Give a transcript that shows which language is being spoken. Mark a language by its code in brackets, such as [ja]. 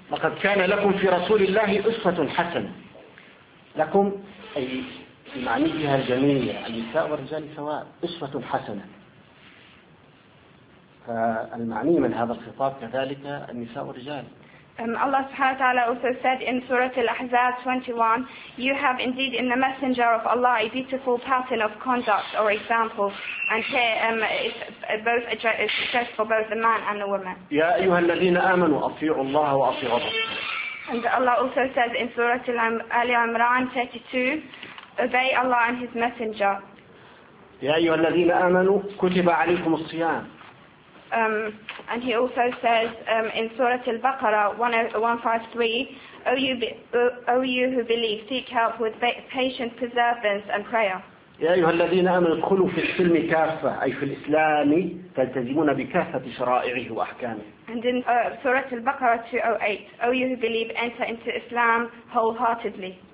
[ar] لقد كان لكم في رسول الله أسوة حسنة لكم أي معنيها الجميع النساء والرجال سواء أسوة حسنة. فالمعني من هذا الخطاب كذلك النساء والرجال. [en] Allah [ar] سبحانه وتعالى [en] also said in Surah Al-Ahzab 21, you have indeed in the Messenger of Allah a beautiful pattern of conduct or example, and here it's addressed for both the man and the woman. [ar] يا أيها الذين آمنوا أطيعوا الله وأطيعوا الرسول. [en] And Allah also says in Surah Al Imran 32, obey Allah and His Messenger. [ar] يا أيها الذين آمنوا كتب عليكم الصيام. [en] And he also says in Surah Al-Baqarah 153, O you who believe, seek help with patient perseverance and prayer. [ar] يا أيها الذين آمنوا ادخلوا في السلم كافة أي في الإسلام تلتزمون بكافة شرائعه وأحكامه. [en] And in Surah Al-Baqarah 208, O you who believe, enter into Islam wholeheartedly.